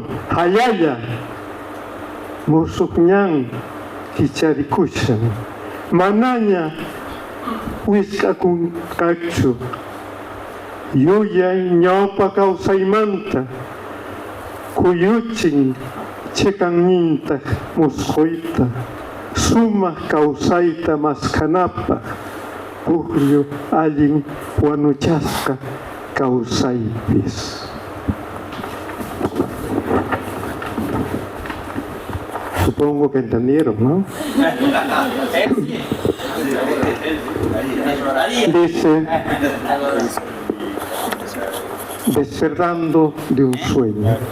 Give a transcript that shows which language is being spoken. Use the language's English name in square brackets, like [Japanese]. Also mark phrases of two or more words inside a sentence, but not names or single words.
[Quechua] hayalla, musuq ñan kicharikushan, manaña wisk'akunqachu, yuyay ñawpa kawsaymanta, kuyuchin chiqanñintaq musquyta, sumaq kawsayta maskanapaq, puqllu allin wanuchasqa kawsaypis. [Spanish] Supongo que entendieron, ¿no? Dice, despertando de un sueño.